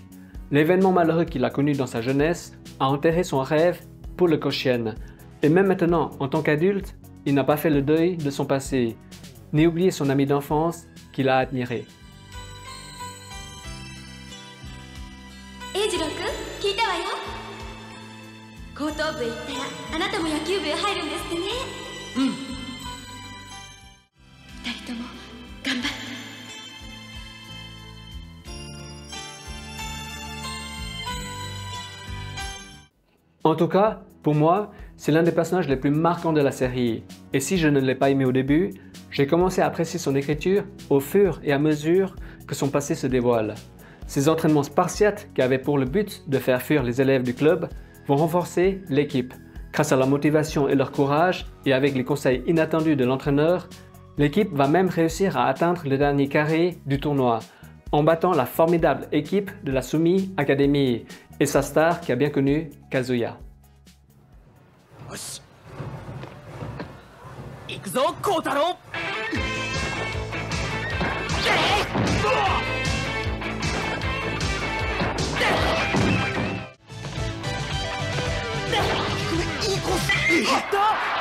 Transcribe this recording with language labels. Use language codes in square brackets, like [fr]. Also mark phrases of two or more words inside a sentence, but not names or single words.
[fr] L'événement malheureux qu'il a connu dans sa jeunesse a enterré son rêve pour le Kyokushin. Et même maintenant, en tant qu'adulte, il n'a pas fait le deuil de son passé, ni oublié son ami d'enfance qu'il a admiré. [ja] 英二郎君、聞いたわよ。高等部へ行ったらあなたも野球部へ入るんですってね。うん。二人とも頑張って。 [fr] En tout cas, pour moi, c'est l'un des personnages les plus marquants de la série. Et si je ne l'ai pas aimé au début, j'ai commencé à apprécier son écriture au fur et à mesure que son passé se dévoile. Ces entraînements spartiates qui avaient pour le but de faire fuir les élèves du club vont renforcer l'équipe. Grâce à leur motivation et leur courage, et avec les conseils inattendus de l'entraîneur, l'équipe va même réussir à atteindre le dernier carré du tournoi, en battant la formidable équipe de la Sumi Academy et sa star qui a bien connu Kazuya. [ja] 行くぞ、孝太郎。いいコース。いった。